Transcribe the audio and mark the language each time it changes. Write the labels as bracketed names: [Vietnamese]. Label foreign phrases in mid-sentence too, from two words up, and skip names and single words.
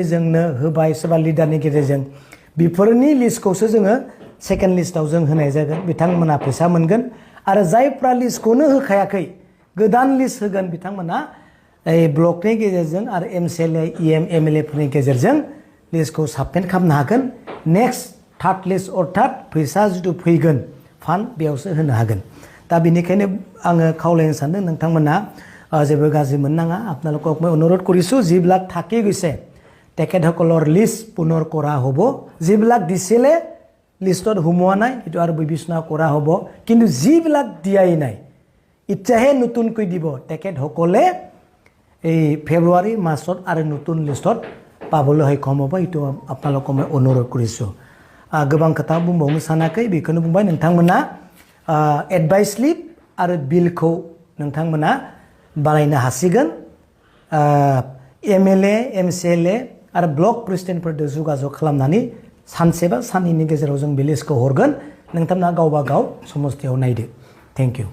[Bodo] जोंनो होबाय सोरबा लिडारनि गेजेरजों बेफोरनि लिस्टखौसो जोङो सेकेन्ड लिस्टआव जों होनाय जागोन बिथांमोना फैसा मोनगोन आरो जायफ्रा लिस्टखौनो होखायाखै गोदान लिस्ट होगोन बिथांमोना ब्लकनि गेजेरजों आरो एमसिएलए इएम एमएलएफोरनि गेजेरजों लिस्टखौ साबमिट खालामनो हागोन [English] next third list [Bodo] अर्थात फैसा जितु फैगोन फान्ड बेयावसो होनो हागोन दा बेनिखायनो आङो खावलायनो सानदों नोंथांमोना जेबो गाज्रि मोननाङा [Assamese] আপোনালোকক মই অনুৰোধ কৰিছোঁ যিবিলাক থাকি গৈছে তেখেতসকলৰ লিষ্ট পুনৰ কৰা হ'ব যিবিলাক দিছিলে লিষ্টত সোমোৱা নাই সেইটো আৰু বিবেচনা কৰা হ'ব কিন্তু যিবিলাক দিয়াই নাই ইচ্ছাহে নতুনকৈ দিব তেখেতসকলে এই ফেব্ৰুৱাৰী মাৰ্চত আৰু নতুন লিষ্টত পাবলৈ সক্ষম হ'ব এইটো আপোনালোকক মই অনুৰোধ কৰিছোঁ [Bodo] गोबां खोथा बुंबावनो सानाखै बेखौनो बुंबाय नोंथांमोना एडभाइस स्लिप आरो बिलखौ नोंथांमोना बानायनो हासिगोन एमएलए एमसिएलए आरो ब्लक प्रेसिडेन्टफोरजों जगाजग खालामनानै सानसे बा साननैनि गेजेराव जों बे लिस्टखौ हरगोन नोंथांमोना गावबा गाव समस्तियाव नायदो [English] thank you